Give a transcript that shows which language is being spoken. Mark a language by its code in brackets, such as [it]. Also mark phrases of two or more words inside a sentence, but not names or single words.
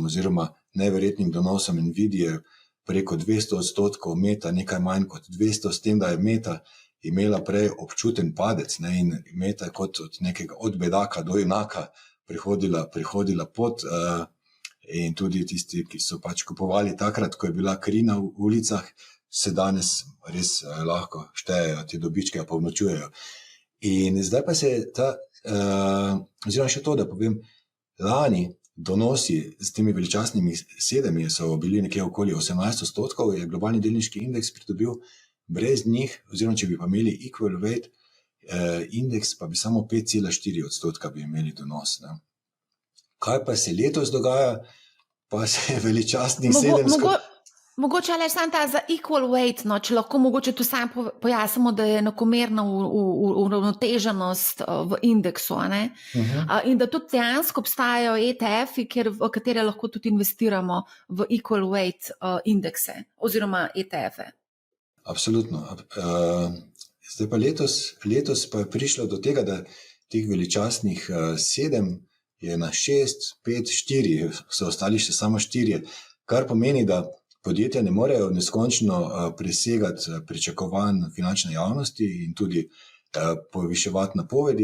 [sl] oziroma neverjetnim donosom Nvidie preko 200%, Meta nekaj manj kot 200, s tem, da je Meta imela prej občuten padec, ne, in Meta je kot od bedaka do junaka prihodila pot, in tudi tisti, ki so pač kupovali takrat, ko je bila kri na ulicah, se danes res lahko štejejo, te dobičke pa obnočujejo. In zdaj pa se oziroma še to, da povem, lani donosi z temi veličastnimi 7 so bili nekje okoli 18%, je globalni delniški indeks pridobil. Brez njih, oziroma če bi pa imeli [en] equal weight [sl] indeks, pa bi samo 5,4% bi imeli donos. Ne. Kaj pa se letos dogaja? Pa se je veličastnih 7... Mogoče le samo ta za [en] equal weight, [sl] no, če lahko mogoče tu sam pojasnimo, da je enakomerna uravnoteženost v indeksu. Ne? In da tudi dejansko obstajajo ETF-i, v katere lahko tudi investiramo v [en] equal weight [sl] indekse oziroma ETF-e. Absolutno. Zdaj pa letos pa je prišlo do tega, da teh veličastnih 7 je na 6, 5, 4, so ostali še samo 4, kar pomeni, da podjetja ne morejo neskončno presegati pričakovanj finančne javnosti in tudi poviševati napovedi.